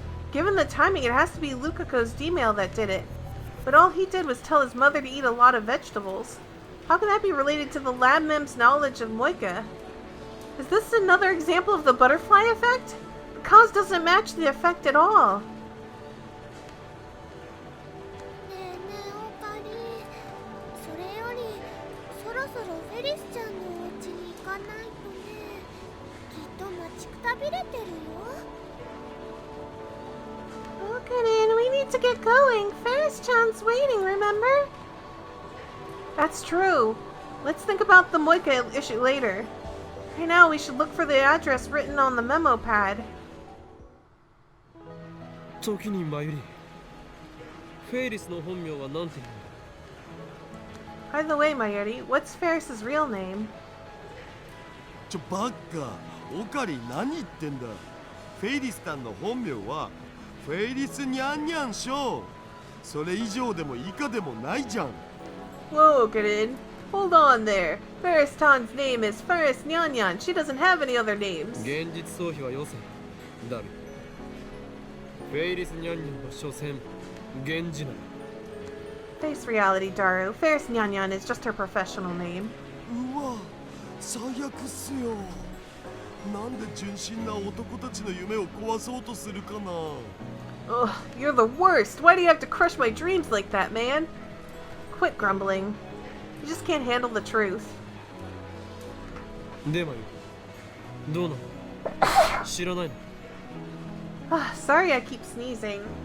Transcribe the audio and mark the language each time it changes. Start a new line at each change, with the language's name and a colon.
English: Given the timing, it has to be Lukako's email that did it. But all he did was tell his mother to eat a lot of vegetables. How can that be related to the lab mem's knowledge of Moika? Is this another example of the butterfly effect? The cause doesn't match the effect at all.
Japanese: ねえねえオカリン、それよりそろそろフェリスちゃんのお家に行かないとね。きっと待ちくたびれてるよ。
English: Okarin, we need to get going. Ferris-chan's waiting, remember? That's true. Let's think about the Moika issue later. Right now, we should look for the address written on the memo pad.
Japanese: 時にマユリ、フェイリスの本名は何て言うんだ？
English: By the way, Mayuri, what's Ferris's real name?
Japanese: バッカ、オカリン何言ってんだ。フェイリスさんの本名はフェイリスニャンニャンショー。それ以上でも以下でもないじゃん。
English: Whoa, Gordon. Hold on there. Ferris Tan's name is Ferris Nyanyan. She doesn't have any other names.
Japanese: 現実逃避はよせダル。フェイリスニャンニャンは所詮源氏なの。
English: Face reality, Daru. Ferris Nyanyan is just her professional name.
Japanese: うわ、最悪っすよ。なんで純真な男たちの夢を壊そうとするかな。
English: Ugh, you're the worst. Why do you have to crush my dreams like that, man? Quit grumbling. You just can't handle the truth.
Japanese: でもよ、どうなの？知らないの？
English: Sorry I keep sneezing.